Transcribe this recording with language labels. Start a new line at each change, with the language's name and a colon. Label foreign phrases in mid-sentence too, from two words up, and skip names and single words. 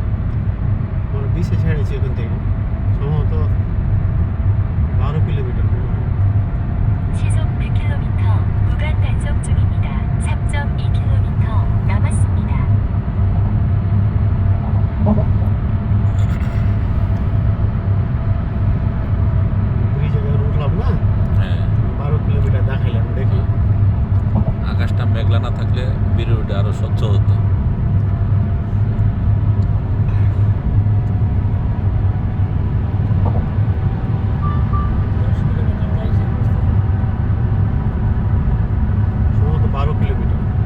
Bangla: আমার 20-এ ছেড়েছি ওখান থেকে, সম্ভবত 12 কিলোমিটার।
Korean: 시속 100km 구간 단속 중입니다. 3.2km 남았습니다.
Bangla: ব্রিজে যখন উঠলাম না, হ্যাঁ, 12 কিলোমিটার দেখাইলাম, দেখি আকাশটা মেঘলা না থাকলে ভিডিওটা আরো স্বচ্ছ হতো। সম্ভবত 12 কিলোমিটার।